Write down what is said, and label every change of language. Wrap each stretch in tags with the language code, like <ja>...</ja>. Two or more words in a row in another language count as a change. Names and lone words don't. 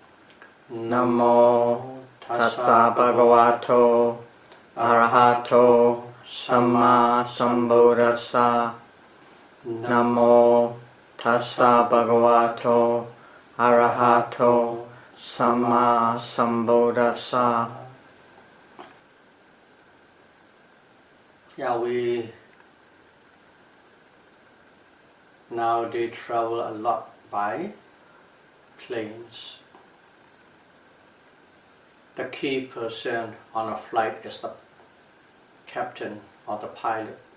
<pi>Namo Tassa Bhagavato Arahato Sama Sambuddhassa. Namo Tassa Bhagavato Arahato Sama Sambuddhassa.</pi> <en>Yeah, we nowadays travel a lot by planes. The key person on a flight is the captain or the pilot.</en>